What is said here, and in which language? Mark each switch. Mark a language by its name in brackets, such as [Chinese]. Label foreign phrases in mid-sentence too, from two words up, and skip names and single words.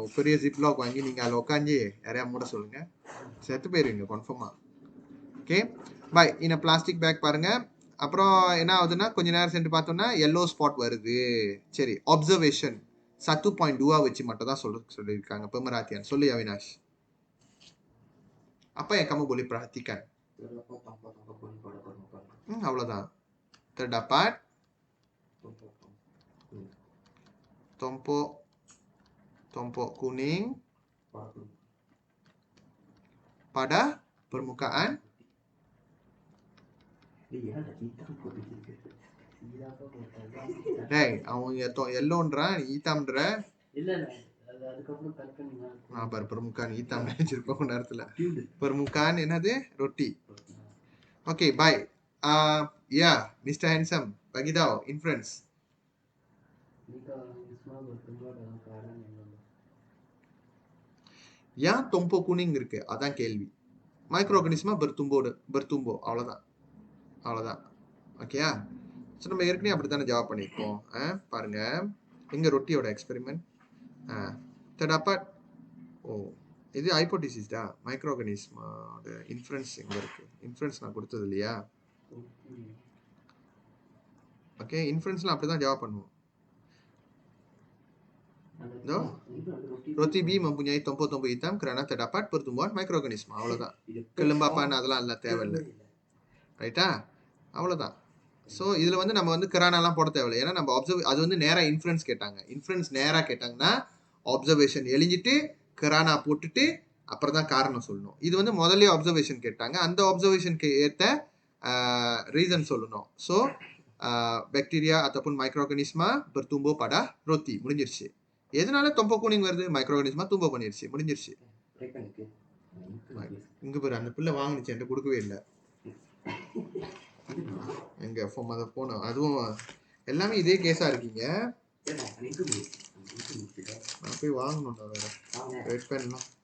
[Tamil] பெரிய ஜிப்லாக் வாங்கி நீங்கள் அதில் உட்காந்து யாரையா மூட சொல்லுங்கள், செத்து போயிருவீங்க கன்ஃபார்மாக. [English] okay boy. [Tamil] இந்த பிளாஸ்டிக் பேக் பாருங்கள். அப்புறம் என்ன ஆகுதுன்னா, கொஞ்ச நேரம் சென்று பார்த்தோம்னா [English] yellow spot [Tamil] வருது. சரி, அப்சர்வேஷன் 1.2 வச்சு மட்டும் தான் சொல்லியிருக்காங்க பெமராத்தியான். சொல்லு அவினாஷ். [Malay] apa yang kamu boleh perhatikan? அவ்வளோதான். terdapat tompok kuning pada permukaan [Tamil] அவங்க எல்லோன்றான், ஈத்தாம்ன்ற [Malay] permukaan hitam [Tamil] வச்சிருப்போம் நேரத்துல. permukaan என்னது? ரொட்டி. [English] okay boy. ya mister handsome, [Malay] bagi tahu inference. [Tamil] ஏன் [Malay] tompok kuning [Tamil] இருக்கு, அதான் கேள்வி. மைக்ரோ ஆர்கானிசமா பெர்தும்போ, அவ்வளோதான். ஓகேயா? ஸோ நம்ம ஏற்கனவே அப்படி தானே ஜவாப் பண்ணியிருக்கோம். பாருங்க, எங்க ரொட்டியோட எக்ஸ்பெரிமெண்ட். terdapat, இது ஹைபோதீசிஸ்டா. மைக்ரோ ஆர்கானிசமோட இன்ஃபரன்ஸ் எங்க இருக்கு? இன்ஃபரன்ஸ் நான் கொடுத்தது இல்லையா? ஓகே, இன்ஃபரன்ஸ்லாம் அப்படி தான் ஜவாப் பண்ணுவோம். [Malay] Roti B mempunyai tompok-tompok hitam karena terdapat pertumbuhan mikroorganisme. [Tamil] அவ்வளோதான். kelembapan அதெல்லாம் இல்லை, தேவையில்லை. ரைட்டா? அவ்வளோதான். ஸோ இதில் வந்து நம்ம வந்து கிரானாலாம் போட தேவையில்லை. ஏன்னா நம்ம அது வந்து நேராக இன்ஃபரன்ஸ் கேட்டாங்க. இன்ஃபரன்ஸ் நேராக கேட்டாங்கன்னா அப்சர்வேஷன் எழுதிட்டு கிரானா போட்டுட்டு அப்புறம் தான் காரணம் சொல்லணும். இது வந்து முதல்ல அப்சர்வேஷன் கேட்டாங்க, அந்த அப்சர்வேஷனுக்கு ஏற்ற ரீசன் சொல்லணும். [English] so bacteria [Malay] ataupun மைக்ரோஆர்கானிஸ்மா bertumbuh pada roti. [Tamil] முடிஞ்சிருச்சு. எதனால [Malay] tompok kuning [Tamil] வருது? மைக்ரோ ஆர்கானிஸ்மா தும்போ பண்ணிருச்சு, முடிஞ்சிருச்சு. இங்க பாரு, அந்த பிள்ளை வாங்கினுச்சு, என்கிட்ட கொடுக்கவே இல்லை. எங்க போனோம், அதுவும் எல்லாமே இதே கேஸா இருக்கீங்க. நான் போய் வாங்கணும்டா வேற [English] red pen.